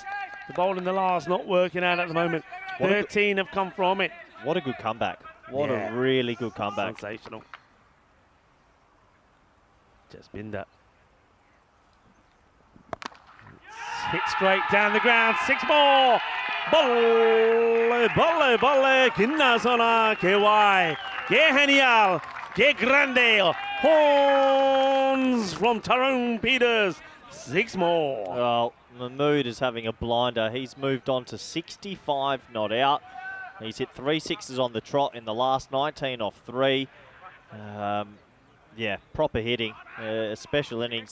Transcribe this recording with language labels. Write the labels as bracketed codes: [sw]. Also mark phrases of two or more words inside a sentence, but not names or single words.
[en] The bowl in the last not working out at the moment. 13 have come from it. What a good comeback. What a really good comeback. Sensational. Jaspinder. Hit straight down the ground. 6 more. [pa] Bolle, bolle, bolle. Kinna sona, [es] que guay. Que genial. Que grande. [en] Horns from Tyrone Peters. 6 more. Well, Mahmood is having a blinder. He's moved on to 65 not out. He's hit 3 6s on the trot in the last 19 off 3. Yeah, proper hitting. Special innings.